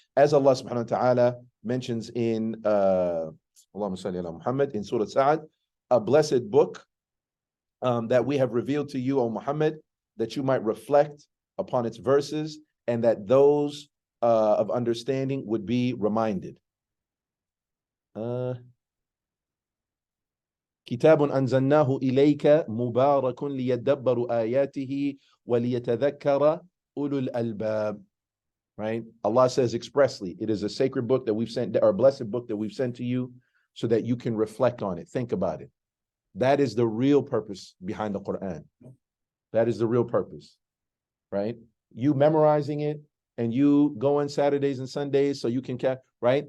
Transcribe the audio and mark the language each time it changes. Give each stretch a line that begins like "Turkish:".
English: As Allah subhanahu wa ta'ala mentions in Allahumma salli ala Muhammad in Surah Sa'ad, a blessed book that we have revealed to you, O Muhammad, that you might reflect upon its verses, and that those of understanding would be reminded.
Arabic: كتاب أنزلناه إليك مبارك ليدبروا آياته وليتذكر أولو الألباب.
English: Right? Allah says expressly, it is a sacred book that we've sent, or a blessed book that we've sent to you, so that you can reflect on it, think about it. That is the real purpose behind the Quran. That is the real purpose, right? You memorizing it and you go on Saturdays and Sundays so you can right?